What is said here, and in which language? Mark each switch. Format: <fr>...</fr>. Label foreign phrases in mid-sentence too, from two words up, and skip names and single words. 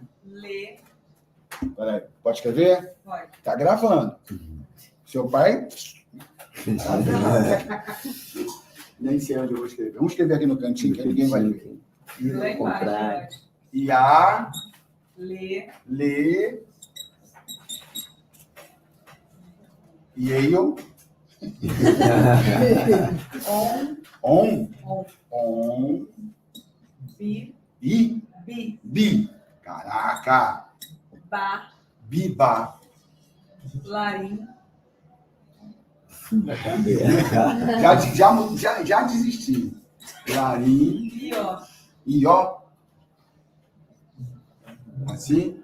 <pt>Peraí, pode escrever? Pode. Tá gravando. Seu pai? Nem sei onde eu vou escrever. Vamos escrever aqui no cantinho, que ninguém vai ver. Comprar. Ia. Lê. Ieio. On. Bi. Caraca. Biba. Larim. Já desisti. Larim. Ió. Assim.</pt>